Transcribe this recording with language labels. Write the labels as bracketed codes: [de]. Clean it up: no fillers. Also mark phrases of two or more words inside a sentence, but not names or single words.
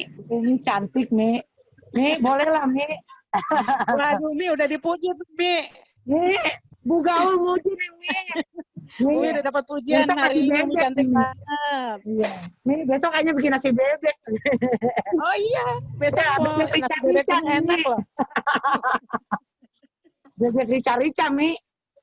[id] Umi cantik, Mi. Mi, boleh lah, Mi. Waduh, Mi udah dipuji tuh, Mi. Mi, Bu Gaul muji nih, Mi. Umi udah dapat pujian hari ini, Umi cantik banget. Iya. Mi, besok kayaknya bikin nasi bebek. Oh iya, besok mau bebek nasi bebek rica-rica, enak Mi. loh. Bebek rica-rica, Mi.